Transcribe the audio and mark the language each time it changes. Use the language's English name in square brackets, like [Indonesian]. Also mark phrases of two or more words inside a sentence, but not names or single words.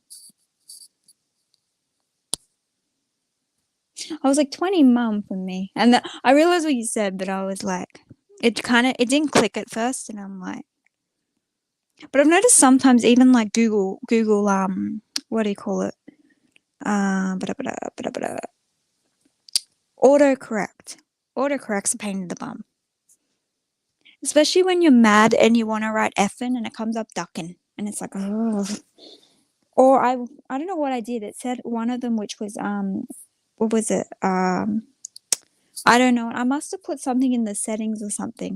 [English] I was like 20 mum for me. And I realized what you said, but I was like, it didn't click at first. And I'm like, But I've noticed sometimes even like Google, what do you call it? Bada, bada, bada, bada. Autocorrect. Autocorrect's a pain in the bum. Especially when you're mad and you want to write effing and it comes up ducking. And it's like, oh. Or I don't know what I did. It said one of them, which was, what was it? I don't know. I must have put something in the settings or something.